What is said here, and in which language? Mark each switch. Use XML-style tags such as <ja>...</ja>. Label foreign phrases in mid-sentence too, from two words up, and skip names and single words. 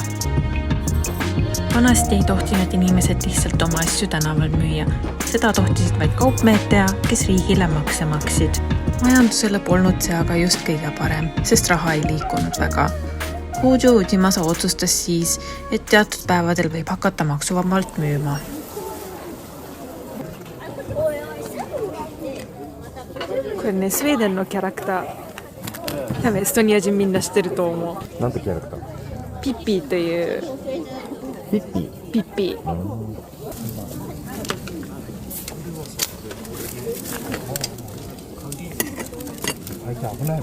<et>Vanasti ei tohtinud inimesed lihtsalt oma asju tänaval müüa. Seda tohtisid vaid kaupmehed teha, kes riigile makse maksid. Majandusele polnud see aga just kõige parem, sest raha ei liikunud väga. Hojo Fujimasa otsustas siis, et teatud päevadel võib hakata maksuvabalt müüma.</et> <ja>これね、スウェーデンのキャラクター。多分エストニア人みんな知ってると思う。なんてキャラクター？ピッピーという。ピッピー？ピッピー。危ない。</ja>